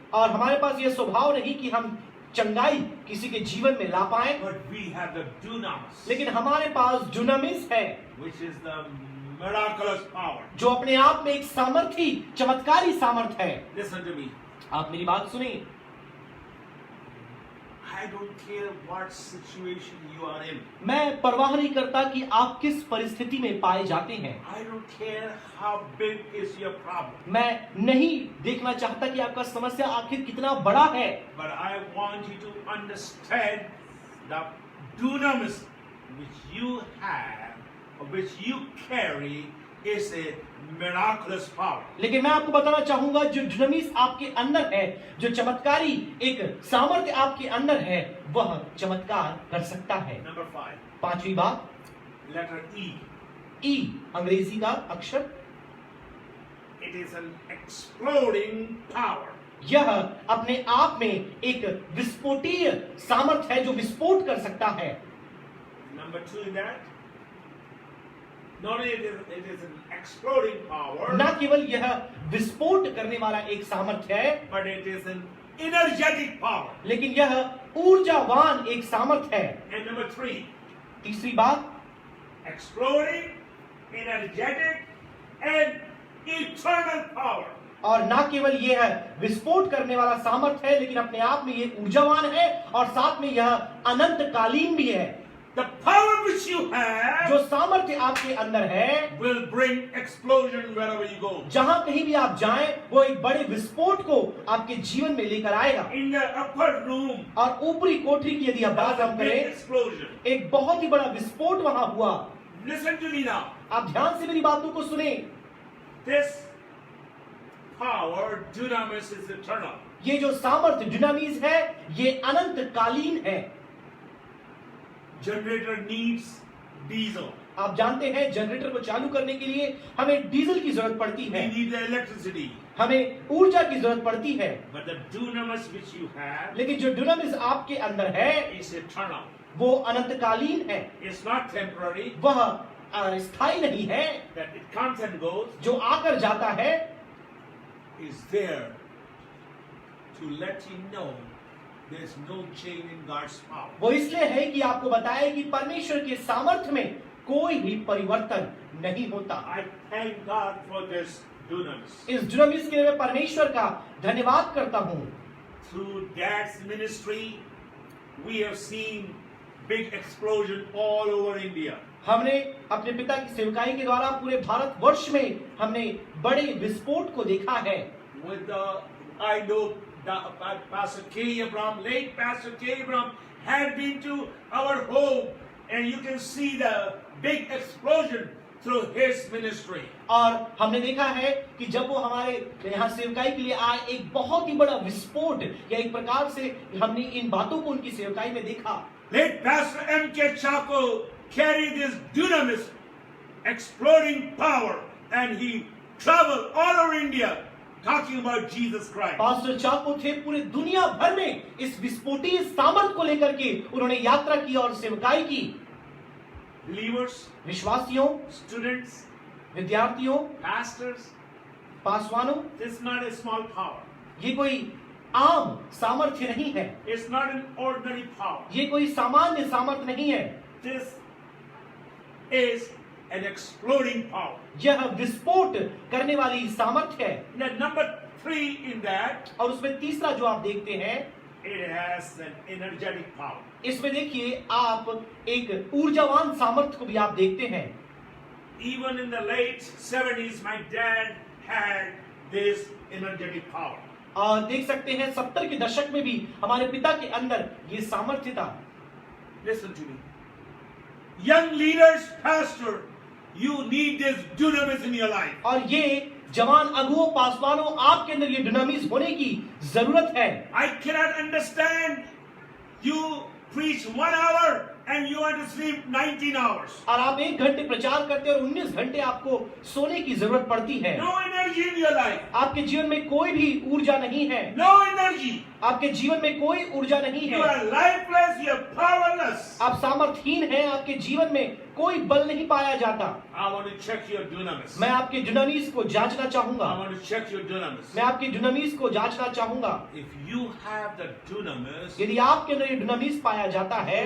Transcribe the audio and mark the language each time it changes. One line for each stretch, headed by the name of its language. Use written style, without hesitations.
Hindi: और हमारे पास यह स्वभाव नहीं कि हम चंगाई किसी के जीवन में ला पाए,
English: but we have the dunamis,
Hindi: लेकिन हमारे पास दुनामिस है
English: which is the miraculous power.
Hindi: जो अपने आप में एक सामर्थी चमत्कारी सामर्थ्य है।
English: Listen to me.
Hindi: आप मेरी बात सुने।
English: I don't care what situation you are in.
Hindi: मैं परवाह नहीं करता कि आप किस परिस्थिति में पाए जाते हैं।
English: I don't care how big is your problem.
Hindi: मैं नहीं देखना चाहता कि आपका समस्या आखिर कितना बड़ा है,
English: But I want you to understand the dunamis which you have, or which you carry, is a miraculous power.
Hindi: लेकिन मैं आपको बताना चाहूंगा जो दुनामिस आपके अंदर है, जो चमत्कारी एक सामर्थ्य आपके अंदर है, वह चमत्कार कर सकता है।
English: Number 5,
Hindi: पांचवी बात,
English: letter E.
Hindi: ई अंग्रेजी का अक्षर,
English: It is an exploding power.
Hindi: यह अपने आप में एक विस्फोटीय सामर्थ्य है जो विस्फोट कर सकता है।
English: Number 2 in that, not only it is an exploding power,
Hindi: न केवल यह विस्फोट करने वाला एक सामर्थ्य है,
English: but it is an energetic power.
Hindi: लेकिन यह ऊर्जावान एक सामर्थ्य है।
English: And number 3,
Hindi: तीसरी बात,
English: exploding, energetic, and eternal power.
Hindi: और न केवल यह विस्फोट करने वाला सामर्थ्य है, लेकिन अपने आप में यह ऊर्जावान है और साथ में यह अनंतकालीन भी है।
English: The power which you have
Hindi: जो सामर्थ्य आपके अंदर है
English: will bring explosion wherever you go.
Hindi: जहां कहीं भी आप जाएं, वो एक बड़े विस्फोट को आपके जीवन में लेकर आएगा।
English: In the upper room,
Hindi: और ऊपरी कोठरी की यदि आप
English: there
Hindi: बात
English: was a
Hindi: हम
English: big
Hindi: करें,
English: explosion.
Hindi: एक बहुत ही बड़ा विस्फोट वहां हुआ।
English: Listen to me now.
Hindi: आप ध्यान से मेरी बातों को सुने।
English: This power, dunamis, is eternal.
Hindi: ये जो सामर्थ्य दुनामिस है, ये अनंतकालीन है।
English: Generator needs diesel.
Hindi: आप जानते हैं जनरेटर को चालू करने के लिए हमें डीजल की जरूरत पड़ती
English: We
Hindi: है,
English: need the electricity.
Hindi: हमें ऊर्जा की जरूरत पड़ती है।
English: But the dunamis which you have
Hindi: लेकिन जो दुनामिस आपके अंदर है,
English: is eternal.
Hindi: वो अनंतकालीन है।
English: It's not temporary.
Hindi: वह स्थायी नहीं है,
English: That it comes and goes.
Hindi: जो आकर जाता है,
English: Is there to let you know there's no change in God's power.
Hindi: वो इसलिए है कि आपको बताए कि परमेश्वर के सामर्थ्य में कोई भी परिवर्तन नहीं होता।
English: I thank God for this dunamis.
Hindi: इस दुनामिस के लिए मैं परमेश्वर का धन्यवाद करता हूँ।
English: Through Dad's ministry, we have seen big explosion all over India.
Hindi: हमने अपने पिता की सेवकाई के द्वारा पूरे भारतवर्ष में हमने बड़े विस्फोट को देखा है।
English: With the, I know Pastor K. Abraham, late Pastor K. Abraham had been to our home, and you can see the big explosion through his ministry.
Hindi: और हमने देखा है कि जब वो हमारे यहाँ सेवकाई के लिए आए, एक बहुत ही बड़ा विस्फोट या एक प्रकार से हमने इन बातों को उनकी सेवकाई में देखा।
English: Late Pastor M.K. Chaco carried this dunamis, exploding power, and he traveled all over India talking about Jesus Christ.
Hindi: Pastor चाको थे पूरे दुनिया भर में इस विस्फोटीय सामर्थ को लेकर के उन्होंने यात्रा की और सेवकाई की।
English: Believers,
Hindi: विश्वासियों,
English: students,
Hindi: विद्यार्थियों,
English: pastors,
Hindi: पासवानों,
English: this is not a small power.
Hindi: ये कोई आम सामर्थ्य नहीं है,
English: It's not an ordinary power.
Hindi: ये कोई सामान्य सामर्थ्य नहीं है,
English: This is an exploding power.
Hindi: यह विस्फोट करने वाली सामर्थ्य है।
English: Now, number 3 in that,
Hindi: और उसमें तीसरा जो आप देखते हैं,
English: it has an energetic power.
Hindi: इसमें देखिए आप एक ऊर्जावान सामर्थ्य को भी आप देखते हैं।
English: Even in the late 70s, my dad had this energetic power.
Hindi: और देख सकते हैं 70 के दशक में भी हमारे पिता के अंदर ये सामर्थ्य था।
English: Listen to me. Young leaders, pastor, you need this dunamis in your life.
Hindi: और ये जवान अगुओं पासवानों, आपके अंदर ये डुनामिस होने की जरूरत है।
English: I cannot understand you preach 1 hour and you want to sleep 19 hours.
Hindi: और आप 1 घंटे प्रचार करते हैं और 19 घंटे आपको सोने की जरूरत पड़ती है।
English: No energy in your life.
Hindi: आपके जीवन में कोई भी ऊर्जा नहीं है।
English: No energy.
Hindi: आपके जीवन में कोई ऊर्जा नहीं
English: You
Hindi: है।
English: are lifeless, you are powerless.
Hindi: आप सामर्थहीन हैं, आपके जीवन में कोई बल नहीं पाया जाता।
English: I want to check your dunamis.
Hindi: मैं आपके डुनामिस को जांचना चाहूंगा।
English: I want to check your dunamis.
Hindi: मैं आपके डुनामिस को जांचना चाहूंगा।
English: If you have the dunamis,
Hindi: यदि आपके अंदर ये डुनामिस पाया जाता है,